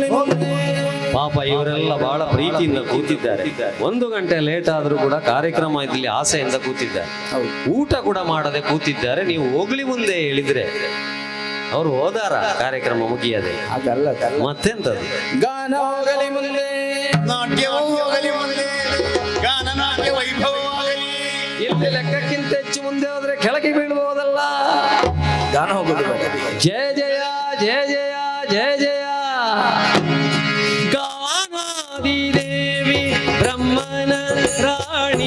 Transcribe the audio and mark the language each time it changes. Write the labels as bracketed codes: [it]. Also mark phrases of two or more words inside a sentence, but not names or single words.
[kn] ಪಾಪ ಇವರೆಲ್ಲ ಬಹಳ ಪ್ರೀತಿಯಿಂದ ಕೂತಿದ್ದಾರೆ 1 ಗಂಟೆ ಲೇಟ್ ಆದ್ರೂ ಕೂಡ ಕಾರ್ಯಕ್ರಮ ಇಲ್ಲಿ ಆಸೆಯಿಂದ ಕೂತಿದ್ದಾರೆ ಊಟ ಕೂಡ ಮಾಡದೆ ಕೂತಿದ್ದಾರೆ ನೀವು ಹೋಗ್ಲಿ ಮುಂದೆ ಹೇಳಿದ್ರೆ ಅವರು ಹೋದಾರ ಕಾರ್ಯಕ್ರಮ ಮುಗಿಯದೆ ಅದಲ್ಲ ಮತ್ತೆಂತದ್ದು ಗಾನ ಹೋಗಲಿ ಮುಂದೆ ನಾಟ್ಯವೂ ಹೋಗಲಿ ಮುಂದೆ ಗಾನ ನಾಟ್ಯ ವೈಭವವಾಗಲಿ ಇಲ್ಲಿ ಲೆಕ್ಕಕ್ಕಿಂತ ಹೆಚ್ಚು ಮುಂದೆ ಹೋದ್ರೆ ಕೆಳಗೆ ಬೀಳ್ಬಹುದಲ್ಲ ಗಾನ ಹೋಗಲಿ ಜಯ ಜಯ ಜಯ ಜಯ ಜಯ ಜಯ ಗಾನಾದಿ ದೇವಿ ಬ್ರಹ್ಮನ ರಾಣಿ